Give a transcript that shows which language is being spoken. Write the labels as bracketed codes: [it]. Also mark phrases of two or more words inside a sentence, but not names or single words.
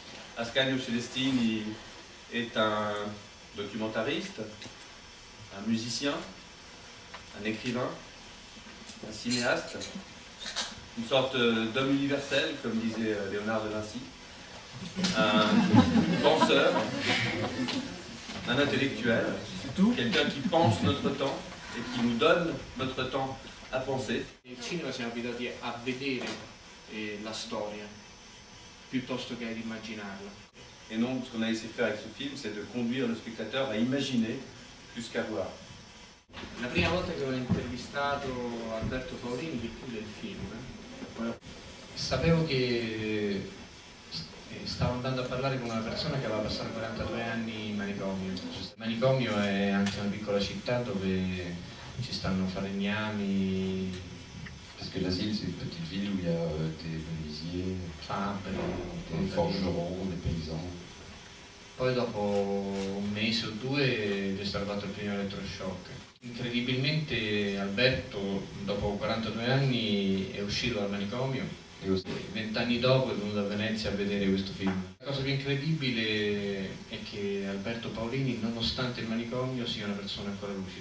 [fr] Ascanio Celestini est un documentariste, un musicien, un écrivain, un cinéaste, une sorte d'homme universel, comme disait Léonard de Vinci, un penseur, un intellectuel, quelqu'un qui pense notre temps et qui nous donne notre temps a penser. [it] Nel cinema siamo abituati a vedere la storia piuttosto che ad immaginarla. [fr] Et donc, ce qu'on a essayé de faire avec ce film, c'est de conduire le spectateur à imaginer plus qu'à voir. [it] La prima volta che ho intervistato Alberto Paolini per chiudere il film, sapevo che stavo andando a parlare con una persona che aveva passato 42 anni in manicomio. Il manicomio è anche una piccola città dove ci stanno falegnami. [fr] Parce que l'asile, c'est une petite ville où il y a des menuisiers, des forgerons, des paysans. [it] Poi dopo un mese o due è stato fatto il primo elettroshock. Incredibilmente Alberto, dopo 42 anni, è uscito dal manicomio e 20 anni dopo è venuto a Venezia a vedere questo film. La cosa più incredibile è che Alberto Paolini, nonostante il manicomio, sia una persona ancora lucida.